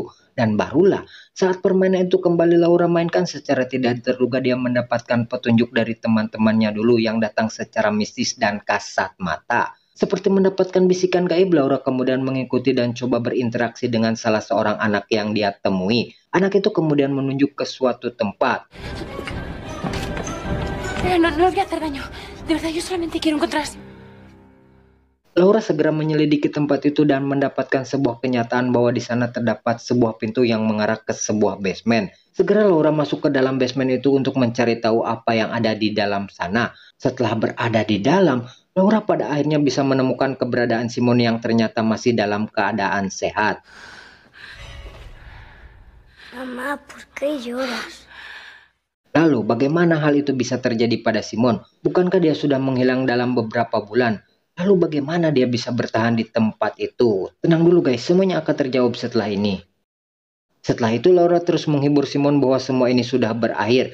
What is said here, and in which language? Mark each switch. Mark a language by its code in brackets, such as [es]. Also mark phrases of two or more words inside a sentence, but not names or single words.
[id] Dan barulah saat permainan itu kembali Laura mainkan, secara tidak terduga dia mendapatkan petunjuk dari teman-temannya dulu yang datang secara mistis dan kasat mata. Seperti mendapatkan bisikan gaib, Laura kemudian mengikuti dan coba berinteraksi dengan salah seorang anak yang dia temui. Anak itu kemudian menunjuk ke suatu tempat. [es] No voy a hacer daño. De verdad, yo solamente quiero encontrar... [id] Laura segera menyelidiki tempat itu dan mendapatkan sebuah kenyataan bahwa di sana terdapat sebuah pintu yang mengarah ke sebuah basement. Segera Laura masuk ke dalam basement itu untuk mencari tahu apa yang ada di dalam sana. Setelah berada di dalam, Laura pada akhirnya bisa menemukan keberadaan Simon yang ternyata masih dalam keadaan sehat. [es] Mamá, ¿por qué lloras? [id] Lalu bagaimana hal itu bisa terjadi pada Simon? Bukankah dia sudah menghilang dalam beberapa bulan? Lalu bagaimana dia bisa bertahan di tempat itu? Tenang dulu guys, semuanya akan terjawab setelah ini. Setelah itu Laura terus menghibur Simon bahwa semua ini sudah berakhir.